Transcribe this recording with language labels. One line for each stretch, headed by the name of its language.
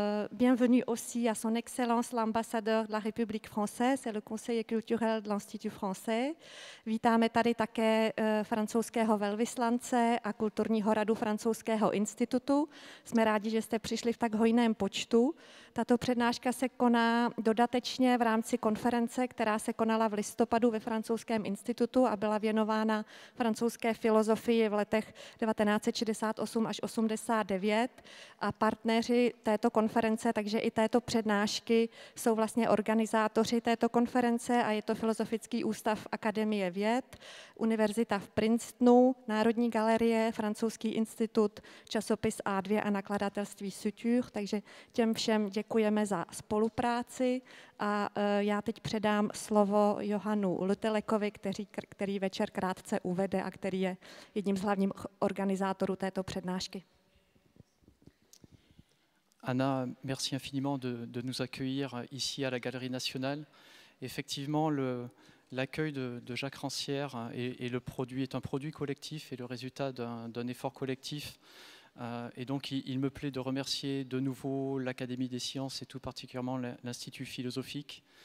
French: Bienvenue aussi à son excellence l'ambassadeur de la République française et le conseiller culturel de l'Institut français.
Czech: Vítáme tady také francouzského velvyslance a kulturního radu francouzského institutu. Jsme rádi, že jste přišli v tak hojném počtu. Tato přednáška se koná dodatečně v rámci konference, která se konala v listopadu ve francouzském institutu a byla věnována francouzské filozofii v letech 1968 až 89 a partneři této konference, takže i této přednášky jsou vlastně organizátoři této konference a je to Filozofický ústav Akademie věd, Univerzita v Princetonu, Národní galerie, Francouzský institut, časopis A2 a nakladatelství Suture, takže těm všem děkujeme za spolupráci a já teď předám slovo Johanu Lutelekovi, který večer krátce uvede a který je jedním z hlavních organizátorů této přednášky.
French: Anna, merci infiniment de nous accueillir ici à la Galerie nationale. Effectivement, l'accueil de Jacques Rancière et le produit est un produit collectif et le résultat d'un effort collectif. Et donc, il me plaît de remercier de nouveau l'Académie des sciences et tout particulièrement l'Institut philosophique.